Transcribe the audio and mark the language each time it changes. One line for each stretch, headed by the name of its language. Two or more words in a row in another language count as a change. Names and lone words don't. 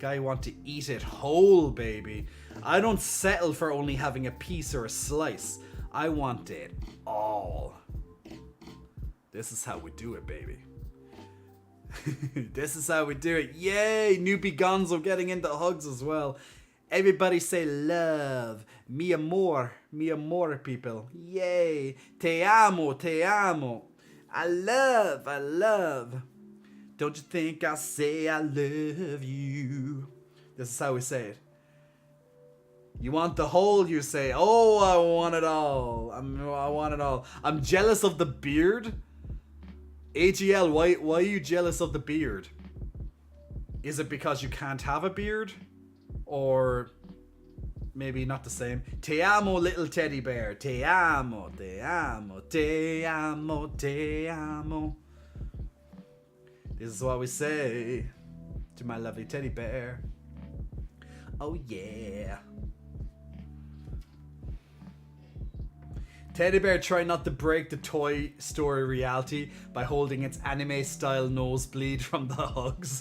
English: I want to eat it whole, baby. I don't settle for only having a piece or a slice. I want it all. This is how we do it, baby. This is how we do it. Yay! Newbie Gonzo getting into hugs as well. Everybody say love.
Spanish: Mi amor,
English: people. Yay!
Spanish: Te amo, te amo.
English: I love. Don't you think I say I love you? This is how we say it. You want the whole, you say, oh, I want it all. I want it all. I'm jealous of the beard. AGL, why are you jealous of the beard? Is it because you can't have a beard? Or maybe not the same?
Spanish: Te amo,
English: little teddy bear.
Spanish: Te amo, te amo, te amo, te amo.
English: This is what we say to my lovely teddy bear. Oh yeah. Teddy bear try not to break the Toy Story reality by holding its anime style nosebleed from the hugs.